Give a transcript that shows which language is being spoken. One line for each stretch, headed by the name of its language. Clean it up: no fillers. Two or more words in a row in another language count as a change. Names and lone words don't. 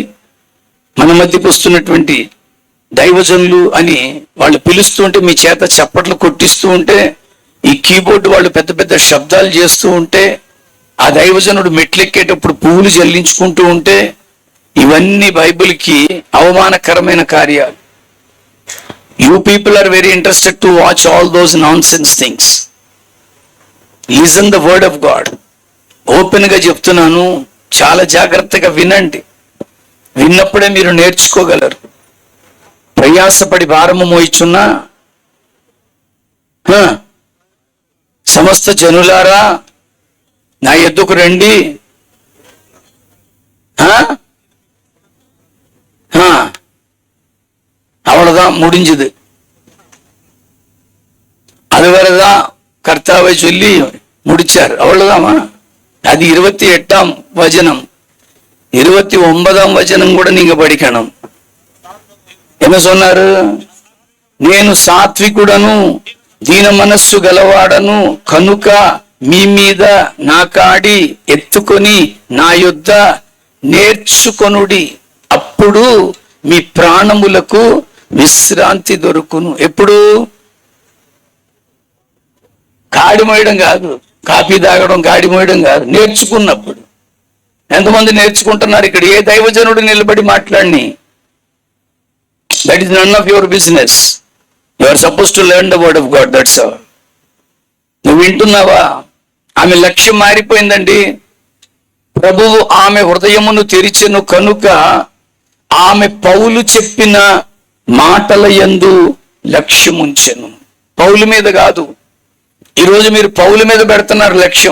Telugu: మన మధ్యకు వస్తున్నటువంటి దైవజనులు అని వాళ్ళు పిలుస్తూ ఉంటే, మీ చేత చప్పట్లు కొట్టిస్తూ ఉంటే, ఈ కీబోర్డు వాళ్ళు పెద్ద పెద్ద శబ్దాలు చేస్తూ ఉంటే, ఆ దైవజనుడు మెట్లెక్కేటప్పుడు పువ్వులు జల్లించుకుంటూ ఉంటే, ఇవన్నీ బైబిల్కి అవమానకరమైన కార్యాలు.
English: You people are very interested to watch all those nonsense things. Listen the word of God.
Telugu: ఓపెన్ గా చెప్తున్నాను, చాలా జాగ్రత్తగా వినండి. విన్నప్పుడే మీరు నేర్చుకోగలరు. ప్రయాసపడి భారము మోయిచున్నా సమస్త జనులారా నా ఎద్దుకు రండి.
Tamil: அவ்வளவுதான், முடிஞ்சது. அதுவரைதான் கர்த்தாவை சொல்லி முடிச்சார், அவ்வளவுதாமா. அது 28ஆம் வசனம். 29ஆம் வசனம் கூட நீங்க படிக்கணும். என்ன சொன்னாரு?
Telugu: నేను సాత్వికుడను దీన మనస్సు గలవాడను కనుక మీ మీద నా కాడి ఎత్తుకొని నా యొద్ద నేర్చుకొనుడి, అప్పుడు మీ ప్రాణములకు విశ్రాంతి దొరుకును. ఎప్పుడు? కాడి మోయడం కాదు, కాఫీ తాగడం, కాడి మోయడం కాదు, నేర్చుకున్నప్పుడు. ఎంతమంది నేర్చుకుంటున్నారు ఇక్కడ? ఏ దైవజనుడు నిలబడి మాట్లాడిని?
English: that is none of your business. you are suppose to learn the word of God, that's all.
Telugu: నువ్వు వింటున్నావా? ఆమె లక్ష్యం మారిపోయిందండి. ప్రభువు ఆమె హృదయమును తెరిచెను కనుక ఆమె పౌలు చెప్పిన మాటల యందు లక్ష్యముంచెను. పౌలు మీద కాదు. ఈరోజు మీరు పౌలు మీద పెడుతున్నారు లక్ష్యం.